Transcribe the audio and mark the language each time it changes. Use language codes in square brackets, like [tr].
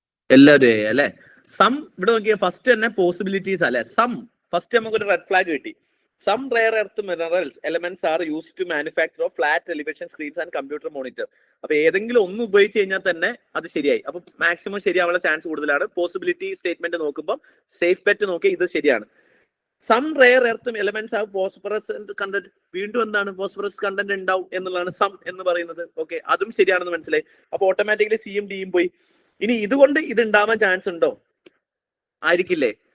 [ml] എല്ലാവരും അല്ലെ? സം ഇവിടെ നോക്കിയാൽ ഫസ്റ്റ് തന്നെ പോസിബിലിറ്റീസ് അല്ലെ? സം ഫസ്റ്റ് നമുക്കൊരു റെഡ് ഫ്ലാഗ് കിട്ടി. [en] Some rare earth minerals elements are used to manufacture flat television screens and computer monitor. [ml] അപ്പൊ ഏതെങ്കിലും ഒന്ന് ഉപയോഗിച്ച് കഴിഞ്ഞാൽ തന്നെ അത് ശരിയായി. അപ്പൊ മാക്സിമം ശരിയാവാനുള്ള ചാൻസ് കൂടുതലാണ്. പോസിബിലിറ്റി സ്റ്റേറ്റ്മെന്റ് നോക്കുമ്പോൾ സേഫ് ബെറ്റ് നോക്കി ഇത് ശരിയാണ്. [en] Some rare earth elements of phosphorus content. [ml] വീണ്ടും എന്താണ് ഫോസ്ഫറസ് കണ്ടന്റ് ഉണ്ടാവും എന്നുള്ളതാണ് സം എന്ന് പറയുന്നത്. ഓക്കെ, അതും ശരിയാണെന്ന് മനസ്സിലായി. അപ്പൊ ഓട്ടോമാറ്റിക്കലി സിയും ഡിയും പോയി. ഇനി ഇതുകൊണ്ട് ഇത് ഉണ്ടാവാൻ ചാൻസ് ഉണ്ടോ? ആയിരിക്കില്ലേ?